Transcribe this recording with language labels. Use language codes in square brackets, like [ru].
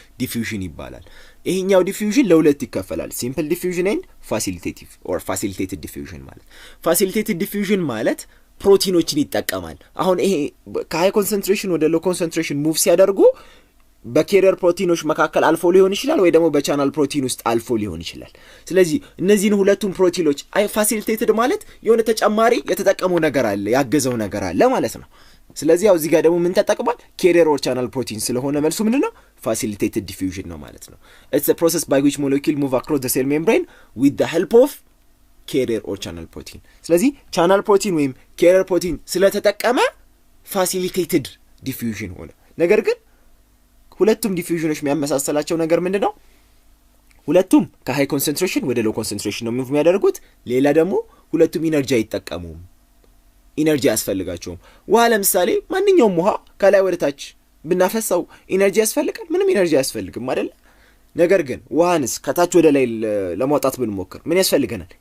[am] ዲፊውዥን ይባላል። ይሄኛው ዲፊውዥን ለሁለት ይከፈላል። ሲምፕል ዲፊውዥን ኤንድ ፋሲሊቴቲቭ ኦር ፋሲሊቴትድ ዲፊውዥን ማለት። ፋሲሊቴትድ ዲፊውዥን ማለት ፕሮቲኖችን ይጠቀማል። አሁን ይሄ ከሃይ ኮንሰንትሬሽን ወደ ሎው ኮንሰንትሬሽን ሙቭ ሲያደርጉ በኬሪየር ፕሮቲኖች መካከል አልፎ ሊሆን ይችላል ወይ ደግሞ በቻናል ፕሮቲን ውስጥ አልፎ ሊሆን ይችላል። ስለዚህ እነዚህን ሁለቱም ፕሮቲኖች ፋሲሊቴትድ ማለት የሆነ ተጨማሪ የተጠቀመው ነገር አለ፣ ያገዘው ነገር አለ ማለት ነው። ስለዚህ ያው እዚህ ጋር ደግሞ ምን ተጠቅሟል? [en] carrier or channel protein [am] ስለሆነ መልሱ ምንድነው? [en] facilitated diffusion [am] ነው ማለት ነው። [en] it's a process by which molecule move across the cell membrane with the help of carrier or channel protein። ስለዚህ channel protein ወይም carrier protein ስለተጠቀመ facilitated diffusion [am] ሆነ። ነገር ግን ሁለቱም ዲፊውዥኖች የሚያመሳሰላቸው ነገር ምንድነው? ሁለቱም ከሃይ ኮንሰንትሬሽን ወደ ሎው ኮንሰንትሬሽን ነው ሙቭ የሚያደርጉት። ሌላ ደግሞ ሁለቱም ኢነርጂ አይጠቀሙም። ኢነርጂ ያስፈልጋቸውም። ውሃ ለምሳሌ ማንኛውም ውሃ ከላይ ወደ ታች ብናፈሳው ኢነርጂ ያስፈልጋል? ምንም ኢነርጂ አያስፈልግም አይደል? ነገር ግን ውሃንስ ከታች ወደ ላይ ለማውጣት ብንሞክር ምን ያስፈልገናል?